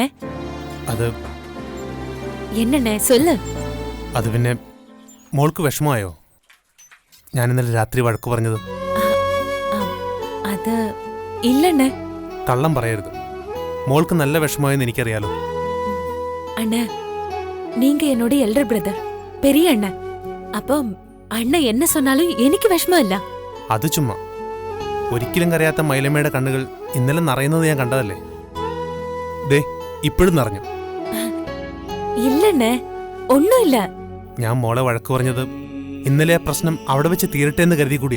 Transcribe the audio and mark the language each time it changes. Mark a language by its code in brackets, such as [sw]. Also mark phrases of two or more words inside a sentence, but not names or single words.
[ml] അത് എന്നണ്ണേ [ta] சொல்லு. [ml] അത് പിന്നെ മോൾക്ക് വിഷമമായോ ഞാൻ ഇന്നലെ രാത്രി വഴക്ക് പറഞ്ഞത്? അത് ഇല്ലണ്ണേ. കള്ളം പറയരുത്. മോൾക്ക് നല്ല വിഷമമായെന്ന് എനിക്കറിയാലോ. [ta] அண்ணா, நீங்க என்னோட [en] elder brother, [ta] பெரிய அண்ணன். அப்போ அண்ணன் என்ன சொன்னாலும் [ml] എനിക്ക് വിഷമമില്ല. അത് ചുമ്മാ. ഒരിക്കലും കരയാത്ത മൈലമ്മയുടെ കണ്ണുകൾ ഇന്നലെ നിറയുന്നത് ഞാൻ കണ്ടതല്ലേ. ദേ ഇപ്പോഴും നിറഞ്ഞു. ഇല്ലണ്ണേ, ഒന്നുമില്ല. ഞാൻ മോളെ വഴക്ക് പറഞ്ഞത് ഇന്നലെ ആ പ്രശ്നം അവിടെ വെച്ച് തീരട്ടെ എന്ന് കരുതി കൂടിയാ.